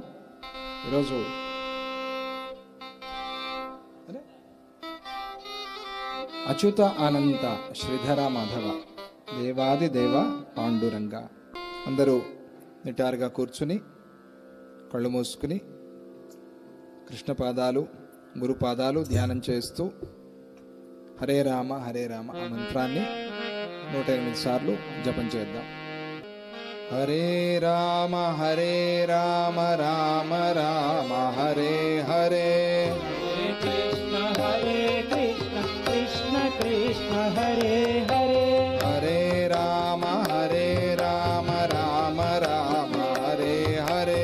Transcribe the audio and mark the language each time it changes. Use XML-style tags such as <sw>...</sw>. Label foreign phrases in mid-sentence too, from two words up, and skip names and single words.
<te>ఈరోజు అచ్యుత అనంత శ్రీధర మాధవ దేవాది దేవ పాండురంగ. అందరూ నిటారుగా కూర్చుని కళ్ళు మూసుకుని కృష్ణ పాదాలు గురుపాదాలు ధ్యానం చేస్తూ హరే రామ హరే రామ ఆ మంత్రాన్ని 108 సార్లు జపం చేద్దాం. హరే రామ రామ రామ హరే హరే, కృష్ణ కృష్ణ కృష్ణ హరే హరే, హరే రామ రామ రామ హరే హరే,</te>